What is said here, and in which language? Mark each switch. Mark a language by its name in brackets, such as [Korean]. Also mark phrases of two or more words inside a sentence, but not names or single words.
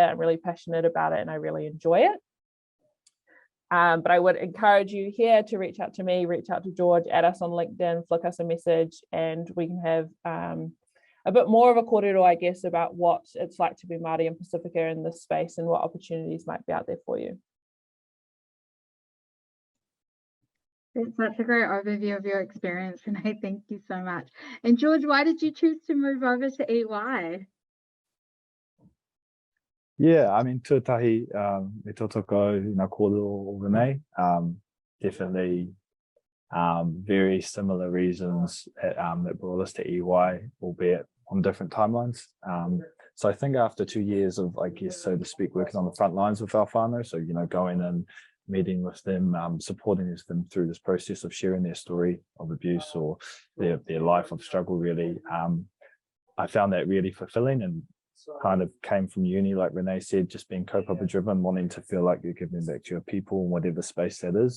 [English] I'm really passionate about it and I really enjoy it. But I would encourage you here to reach out to me, reach out to George, add us on LinkedIn, flick us a message, and we can have a bit more of a kōrero, I guess, about what it's like to be Māori in Pasifika in this space and what opportunities might be out there for you. That's such a great overview of your experience, Renee. Thank you so much. And George, why did you choose to move over to EY? Yeah, I mean, [Māori] tuatahi, me totoko, kōrero o Renee, [English] definitely very similar reasons that brought us to EY, albeit on different timelines. So I think after 2 years of, I guess, so to speak, working on the front lines with our whānau, so, going in, meeting with them, supporting them through this process of sharing their story of abuse or their life of struggle, really, I found that really fulfilling, and kind of came from uni, like Renee said, just being kaupapa driven, wanting to feel like you're giving back to your people in whatever space that is.